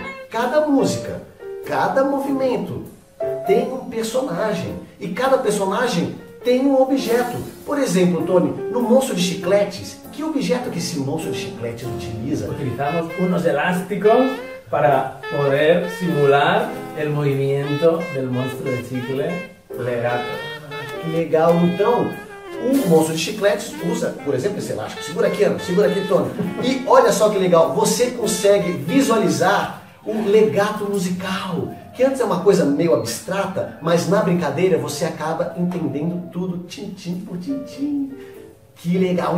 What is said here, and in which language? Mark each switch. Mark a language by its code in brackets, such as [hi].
[pt] Cada música, cada movimento tem um personagem e cada personagem tem um objeto. Por exemplo, Tony, no Monstro de Chicletes, que objeto que esse monstro de chicletes utiliza? [es] Utilizamos unos elásticos para poder simular el movimiento del monstruo de chicle legato. [pt] Que legal! Então, o monstro de chicletes usa, por exemplo, esse elástico. Segura aqui, Ana. Segura aqui, Tony. E olha só que legal, você consegue visualizar o legato musical, que antes é uma coisa meio abstrata, mas na brincadeira você acaba entendendo tudo, tintim por tintim. Que legal!